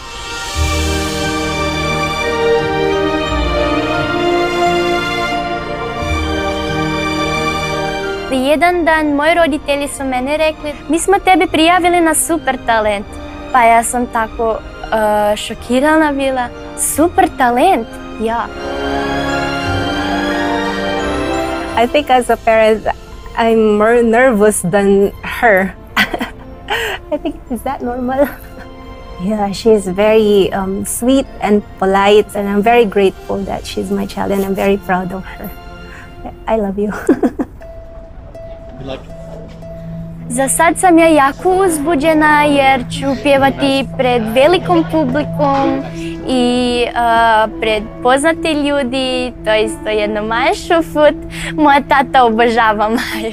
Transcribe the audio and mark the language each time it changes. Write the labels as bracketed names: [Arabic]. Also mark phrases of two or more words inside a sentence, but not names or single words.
[Croatian] Jedan dan moji roditelji su mene rekli, mi smo tebe prijavili na Super talent. Pa ja sam tako šokirana bila. Super talent? Ja. [English] I think as a parent, I'm more nervous than her. I think, is that normal? Yeah, she's very sweet and polite, and I'm very grateful that she's my child, and I'm very proud of her. I love you. [Croatian] Za sad sam ja jako uzbuđena jer ću pjevati pred velikom publikom i pred poznati ljudi, to je isto jedno Maja Šufut. Moja tata obožava Maju.